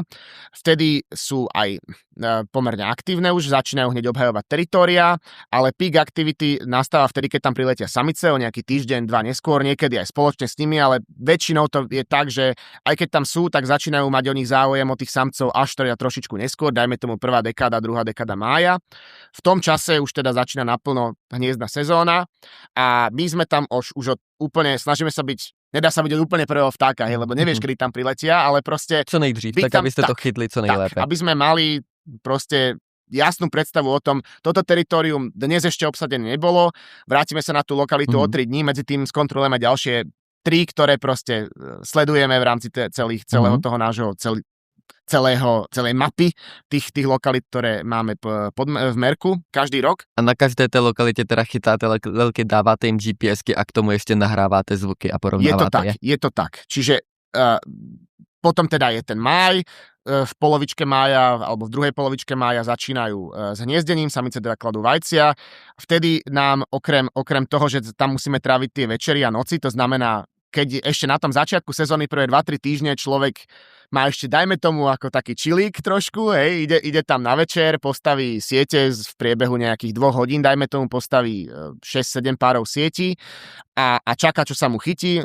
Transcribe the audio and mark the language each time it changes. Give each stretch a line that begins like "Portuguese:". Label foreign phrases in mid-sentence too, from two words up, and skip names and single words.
Slovak: Vtedy sú aj pomerne aktívne už, začínajú hneď obhajovať teritória, ale
English: peak activity
Slovak: nastáva vtedy, keď tam priletia samice o nejaký týždeň, 2 neskôr, niekedy aj spoločne s nimi, ale väčšinou to je tak, že aj keď tam sú, tak začínajú mať o nich záujem, o tých samcov až teda trošičku neskôr, dajme tomu prvá dekáda, druhá dekáda mája. V tom čase už teda začína naplno hniezdna sezóna a my sme tam už úplne, snažíme sa byť, nedá sa vidieť úplne prvého vtáka, hej, lebo nevieš, kedy tam priletia, ale proste...
Czech: Co nejdřív, tak tam, abyste to chytli co nejlépe.
Slovak: Tak, aby sme mali proste jasnú predstavu o tom, toto teritorium dnes ešte obsadené nebolo, vrátime sa na tú lokalitu o 3 dní, medzi tým skontrolujeme ďalšie 3, ktoré proste sledujeme v rámci celého toho nášho celej mapy tých lokalit, ktoré máme v merku každý rok.
Czech: A na každé té lokalitě teda chytáte lelky, dáváte jim GPSky a k tomu ještě nahráváte zvuky a porovnáváte je. Je to tak.
Slovak: Čiže potom teda je ten máj, v polovičke mája alebo v druhej polovičke mája začínajú s hniezdením, samice teda kladú vajcia. Vtedy nám okrem toho, že tam musíme tráviť tie večery a noci, to znamená, keď ešte na tom začiatku sezóny prvé 2-3 týždne človek má ešte, dajme tomu, ako taký čilík trošku, hej, ide tam na večer, postaví siete v priebehu nejakých 2 hodín, dajme tomu, postaví 6-7 párov sietí a čaká, čo sa mu chytí.